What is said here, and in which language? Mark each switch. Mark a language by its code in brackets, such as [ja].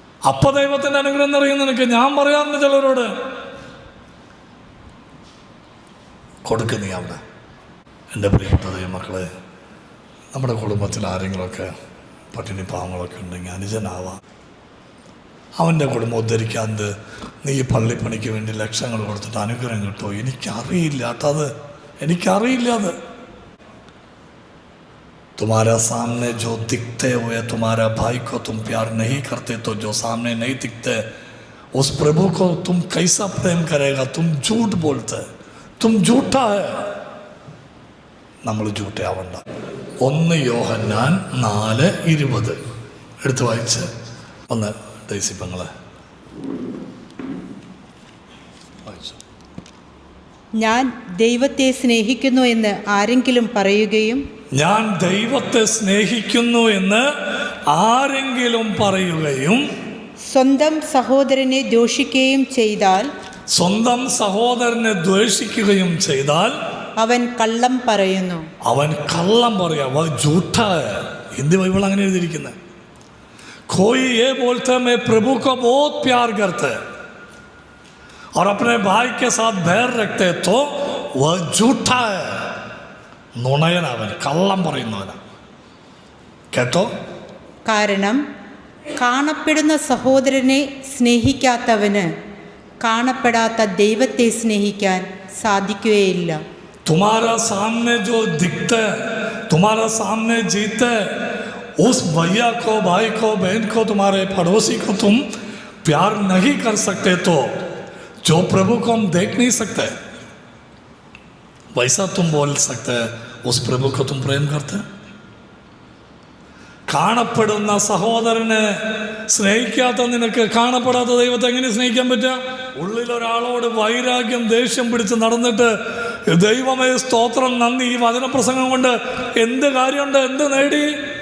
[ml] അപ്പ ദൈവത്തിൻ്റെ അനുഗ്രഹം എന്നറിയും നിനക്ക്. ഞാൻ പറയാറുണ്ട് ചിലരോട്, കൊടുക്കുന്നീ അവിടെ. എൻ്റെ പ്രിയപ്പെട്ട ദൈവമക്കളെ, നമ്മുടെ കുടുംബത്തിൽ ആരെങ്കിലുമൊക്കെ പട്ടിണി പാവങ്ങളൊക്കെ ഉണ്ടെങ്കിൽ അനുജനാവാം. അവൻ്റെ കുടുംബം ഉദ്ധരിക്കാണ്ട് നീ പള്ളിപ്പണിക്ക് വേണ്ടി ലക്ഷങ്ങൾ കൊടുത്തിട്ട് അനുഗ്രഹം കിട്ടുമോ? എനിക്കറിയില്ല കേട്ടോ, എനിക്കറിയില്ല. [hi] അത് तुम्हारा सामने जो दिखते हुए तुम्हारा भाई को तुम प्यार नहीं करते, तो जो सामने नहीं दिखते उस प्रभु को तुम कैसा प्रेम करेगा? तुम झूठ बोलते, तुम झूठा है. [ml] നമ്മൾ झूठे ആവണ്ട. 1 യോഹന്നാൻ 4:20 എടുത്ത് വായിച്ച് ഒന്ന് ദൈസിപ്പങ്ങളെ വായിച്ചു. ഞാൻ ദൈവത്തെ സ്നേഹിക്കുന്നു എന്ന് ആരെങ്കിലും പറയുകയും, ഞാൻ ദൈവത്തെ സ്നേഹിക്കുന്നു എന്ന് ആരെങ്കിലും പറയുകയും സ്വന്തം സഹോദരനെ ദോഷിക്കുകയും ചെയ്താൽ, സ്വന്തം സഹോദരനെ ദ്വേഷിക്കുകയും ചെയ്താൽ അവൻ കള്ളം പറയുന്നു. അവൻ കള്ളം പറയാ, [hi] झूठ है. [ml] ഹിന്ദി ബൈബിൾ അങ്ങനെ എഴുതിയിരിക്കുന്നത്. [hi] कोई ये बोलता है मैं प्रभु को बहुत प्यार करते हैं और अपने भाई के साथ बैर रखते, तो वह झूठा है. [ml] നുണയനവൻ, കള്ളം പറയുന്നവനാ. കേട്ടോ? കാരണം കാണപ്പെടുന്ന സഹോദരനെ സ്നേഹിക്കാത്തവന് കാണപ്പെടാത്ത ദൈവത്തെ സ്നേഹിക്കാൻ സാധിക്കുകയില്ല. [hi] तुम्हारा सामने जो दिखता है, तुम्हारा सामने जीता है, उस भैया को, भाई को, बहन को, तुम्हारे पड़ोसी को तुम प्यार नहीं कर सकते, तो जो प्रभु को हम देख नहीं सकते वैसा तुम बोल सकते हैं उस प्रभु को तुम प्रेम करते हैं. [ml] കാണപ്പെടുന്ന സഹോദരനെ സ്നേഹിക്കാത്ത നിനക്ക് കാണപ്പെടാത്ത ദൈവത്തെ എങ്ങനെ സ്നേഹിക്കാൻ പറ്റുക? ഉള്ളിലൊരാളോട് വൈരാഗ്യം, ദേഷ്യം പിടിച്ച് നടന്നിട്ട് ദൈവമേ സ്തോത്രം, നന്ദി, ഈ വചനപ്രസംഗം കൊണ്ട് എന്ത് കാര്യമുണ്ട്, എന്ത് നേടി?